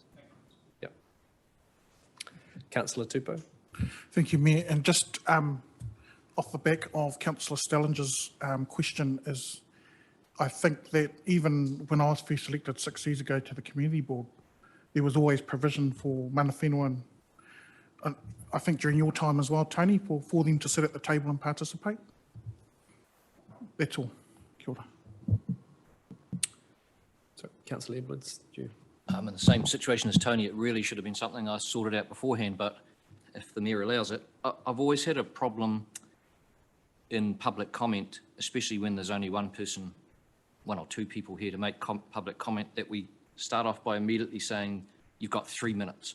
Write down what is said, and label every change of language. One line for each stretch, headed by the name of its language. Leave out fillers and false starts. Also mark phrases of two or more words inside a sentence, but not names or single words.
English: Yep. Councillor Tupou. Thank you, Mayor. And just off the back of Councillor Stellinger's question is, I think that even when I was first elected 6 years ago to the community board, there was always provision for
Māori: mana whenua,
English: and I think during your time as well, Tony, for them to sit at the table and participate. That's all.
Māori: Kia ora.
English: So, Councillor Edwards, do you? I'm in the same situation as Tony. It really should have been something I sorted out beforehand, but if the Mayor allows it, I've always had a problem in public comment, especially when there's only one or two people here to make public comment, that we start off by immediately saying, you've got 3 minutes.